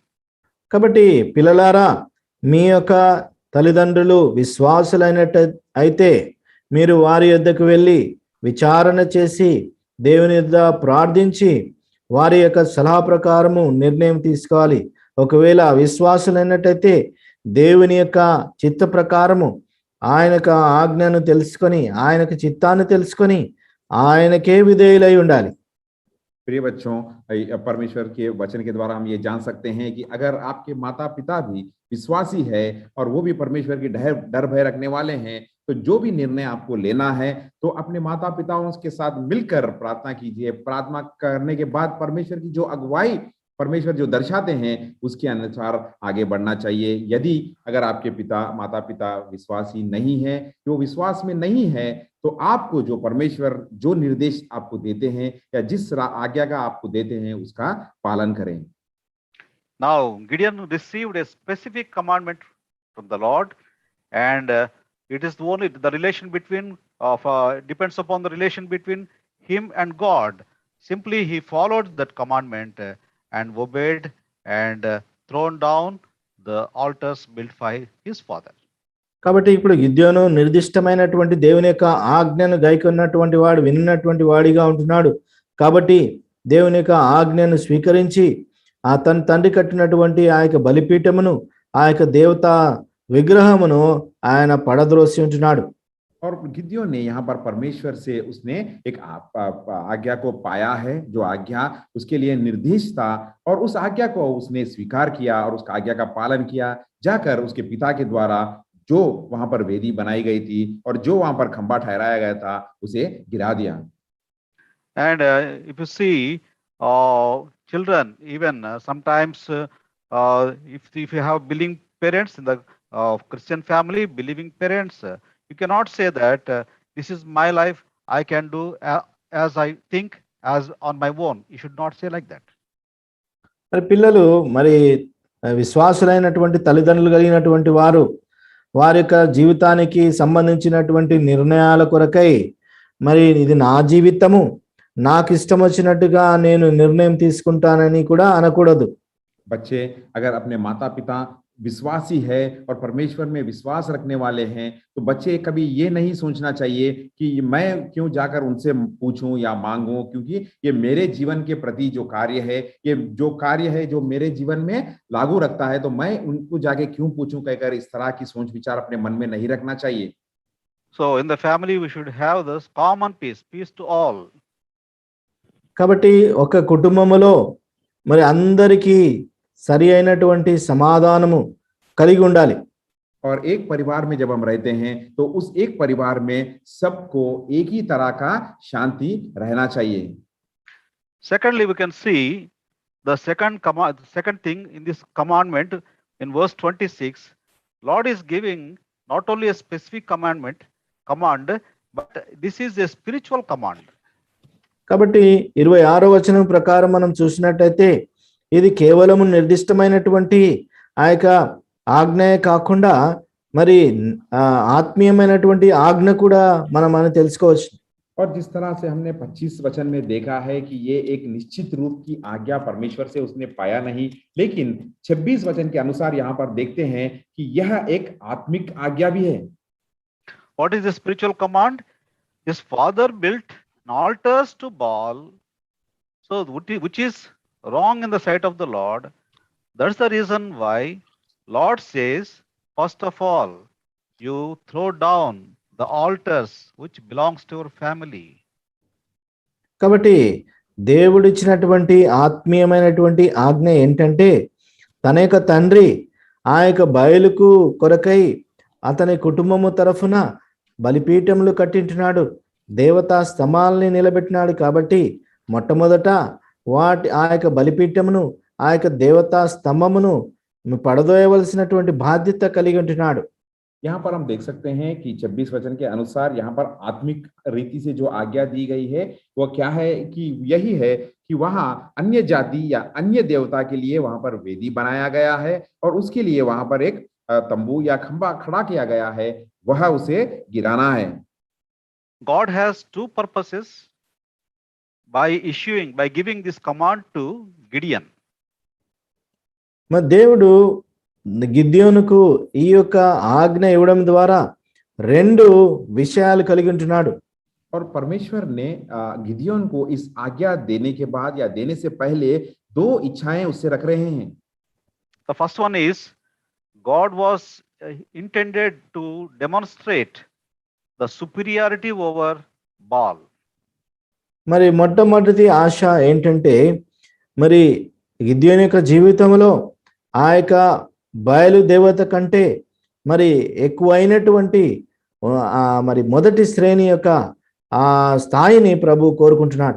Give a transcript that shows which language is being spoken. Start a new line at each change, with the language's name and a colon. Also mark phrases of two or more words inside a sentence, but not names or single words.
Telugu: కాబట్టి పిల్లలారా, మీ యొక్క తల్లిదండ్రులు విశ్వాసులైనట్టు అయితే మీరు వారి యొద్దకు వెళ్ళి విచారణ చేసి దేవుని యొద్ద ప్రార్థించి వారి యొక్క సలహా ప్రకారము నిర్ణయం తీసుకోవాలి. ఒకవేళ విశ్వాసులైనట్టయితే దేవుని యొక్క చిత్త ప్రకారము ఆయన యొక్క ఆజ్ఞను తెలుసుకొని, ఆయన యొక్క చిత్తాన్ని తెలుసుకొని ఆయనకే విధేయులై ఉండాలి.
Hindi: प्रिय बच्चों, परमेश्वर के वचन के द्वारा हम ये जान सकते हैं कि अगर आपके माता पिता भी विश्वासी है और वो भी परमेश्वर की डर भय रखने वाले हैं, तो जो भी निर्णय आपको लेना है तो अपने माता पिताओं के साथ मिलकर प्रार्थना कीजिए। प्रार्थना करने के बाद परमेश्वर की जो अगुवाई परमेश्वर जो दर्शाते हैं उसके अनुसार आगे बढ़ना चाहिए। यदि अगर आपके माता पिता विश्वासी नहीं है, जो विश्वास में नहीं है, तो आपको जो परमेश्वर जो निर्देश आपको देते हैं या जिस आज्ञा का आपको देते हैं उसका पालन करें।
English: Now, Gideon received a specific commandment from the Lord, and it is only the relation between depends upon the relation between him and God. Simply, he followed that commandment and obeyed and thrown down the altars built by his father.
Telugu: కాబట్టి ఇప్పుడు గిద్యోను నిర్దిష్టమైనటువంటి దేవుని యొక్క ఆజ్ఞను గైకొన్నటువంటి వాడు, విన్నటువంటి వాడిగా ఉంటున్నాడు. కాబట్టి దేవుని యొక్క ఆజ్ఞను స్వీకరించి తన తండ్రి కట్టినటువంటి ఆ యొక్క బలిపీఠమును, ఆ యొక్క దేవతా విగ్రహమును ఆయన పడద్రోసి ఉంటున్నాడు.
Hindi: और गिद्योन ने यहाँ पर परमेश्वर से उसने एक आज्ञा को पाया है, जो आज्ञा उसके लिए निर्दिष्ट था, और उस आज्ञा को उसने स्वीकार किया और उस आज्ञा का पालन किया। जाकर उसके पिता के द्वारा जो वहां पर वेदी बनाई गई थी और जो वहां पर खंबा ठहराया गया था, उसे गिरा दिया।
English: And if you see children, even sometimes if you have believing parents in the Christian family, believing parents, you cannot say that this is my life, I can do as I think, as on my own. You should not say like that.
Telugu: మరి పిల్లలు, మరి విశ్వాసులైనటువంటి తల్లిదండ్రులు కలిగినటువంటి వారు వారి యొక్క జీవితానికి సంబంధించినటువంటి నిర్ణయాల కొరకై, మరి ఇది నా జీవితము, నాకు ఇష్టం వచ్చినట్టుగా నేను నిర్ణయం తీసుకుంటానని కూడా అనకూడదు.
Hindi: बच्चे अगर अपने माता पिता विश्वासी है और परमेश्वर में विश्वास रखने वाले हैं, तो बच्चे कभी ये नहीं सोचना चाहिए कि मैं क्यों जाकर उनसे पूछूं या मांगूं, क्योंकि ये मेरे जीवन के प्रति जो कार्य है, ये जो कार्य है जो मेरे जीवन में लागू रखता है, तो मैं उनको जाके क्यों पूछूं कहकर इस तरह की सोच विचार अपने मन में नहीं रखना चाहिए।
English: So in the family we should have this common peace to all.
Telugu: కాబట్టి ఒక కుటుంబములో మరి అందరికీ సరి అయినటువంటి సమాధానము కలిగి ఉండాలి.
Hindi: और एक परिवार में जब हम रहते हैं, तो उस एक परिवार में सबको एक ही तरह का शांति रहना चाहिए।
English: Secondly, we can see the second thing in this commandment in verse 26. Lord is giving not only a specific command, but this is a spiritual command.
Telugu: కాబట్టి 26వ వచనం ప్రకారం మనం చూసినట్టయితే ఇది కేవలం నిర్దిష్టమైనటువంటి ఆ యొక్క ఆజ్ఞే కాకుండా మరి ఆత్మీయమైనటువంటి ఆజ్ఞ కూడా మనం తెలుసుకోవచ్చు.
Hindi: और जिस तरह से हमने 25 वचन में देखा है कि ये एक निश्चित रूप की आज्ञा परमेश्वर से उसने पाया नहीं, लेकिन 26 वचन के अनुसार यहाँ पर देखते हैं कि यह एक आत्मिक आज्ञा भी है।
English: What is the spiritual command? His father built altars to Baal, so which is wrong in the sight of the Lord. That's the reason why Lord says, first of all, you throw down the altars which belongs to your family.
Telugu: కాబట్టి దేవుడిచ్చినటువంటి ఆత్మీయమైనటువంటి ఆజ్ఞ ఏంటంటే, తన యొక్క తండ్రి ఆ యొక్క బయలుకు కొరకై అతని కుటుంబము తరఫున బలిపీఠములు కట్టింటున్నాడు, దేవతా స్తంభాలని నిలబెట్టినాడు. కాబట్టి మొట్టమొదట ఆ యొక్క బలిపీఠమును, ఆ యొక్క దేవతా స్తంభమును పడదోయవలసినటువంటి బాధ్యత కలిగి ఉంటున్నాడు.
Hindi: यहाँ पर हम देख सकते हैं कि 26 वचन के अनुसार यहाँ पर आत्मिक रीति से जो आज्ञा दी गई है वो क्या है, कि यही है कि वहां अन्य जाति या अन्य देवता के लिए वहां पर वेदी बनाया गया है और उसके लिए वहां पर एक तंबू या खंबा खड़ा किया गया है, वह उसे गिराना है।
English: God has two purposes by giving this command to Gideon.
Telugu: మరి దేవుడు గిద్యోనుకు ఈ యొక్క ఆజ్ఞ ఇవ్వడం ద్వారా రెండు విషయాలు కలిగి ఉంటున్నాడు.
Hindi: और परमेश्वर ने गिदियोन को इस आज्ञा देने के बाद या देने से पहले दो इच्छाएं उससे रख रहे हैं।
English: The first one is God was intended to demonstrate the superiority over Baal.
Telugu: మరి మొట్టమొదటి ఆశ ఏంటంటే, మరి గిద్యోను యొక్క జీవితంలో ఆ యొక్క బయలు దేవత కంటే మరి ఎక్కువైనటువంటి మరి మొదటి శ్రేణి యొక్క ఆ స్థాయిని ప్రభు కోరుకుంటున్నాడు.